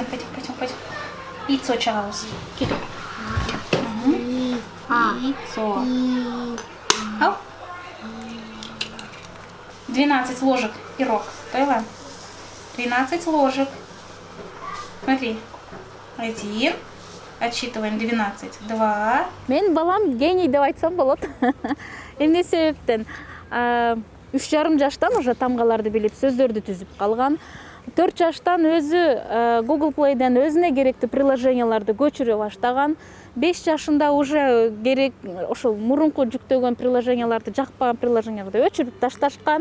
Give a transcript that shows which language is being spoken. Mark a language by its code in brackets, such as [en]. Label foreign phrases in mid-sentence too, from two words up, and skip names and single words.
[ru] Яйцо чагалось. Яйцо. Ау. 12 ложек пирог. Тойла. 12 ложек. Смотри. 1. Отсчитываем 12. 2. [ky] Мен балам гений деп айтсам болот. Эмне себептен? 3,5 жаштан уже тамгаларды билип, сөздөрдү түзүп калган. 4 жаштан өзү Google Play'ден өзүнө керектүү приложенияларды көчүрө баштаган. 5 жашында уже керек ошол мурунку жүктөгөн приложенияларды, жакпаган приложенияларды өчүрүп ташташкан.